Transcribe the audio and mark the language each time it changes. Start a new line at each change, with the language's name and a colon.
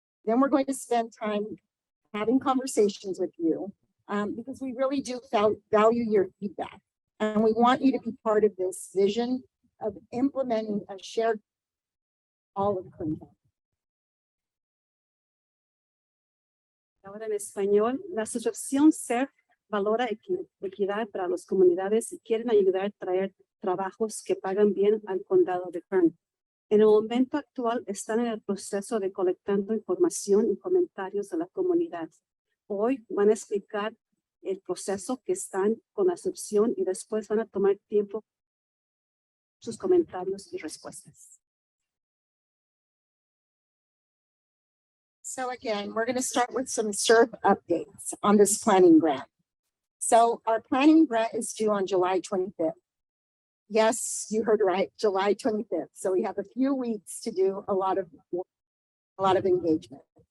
English: Then we're going to spend time having conversations with you because we really do value your feedback. And we want you to be part of this vision of implementing a shared all of Kern County.
Spanish: Ahora en español, la asociación CERF valora equidad para las comunidades y quieren ayudar a traer trabajos que pagan bien al condado de Kern. En el momento actual están en el proceso de colectando información y comentarios de la comunidad. Hoy van a explicar el proceso que están con la asociación y después van a tomar tiempo sus comentarios y respuestas.
English: So again, we're going to start with some CERF updates on this planning grant. So our planning grant is due on July 25th. Yes, you heard right, July 25th. So we have a few weeks to do a lot of engagement.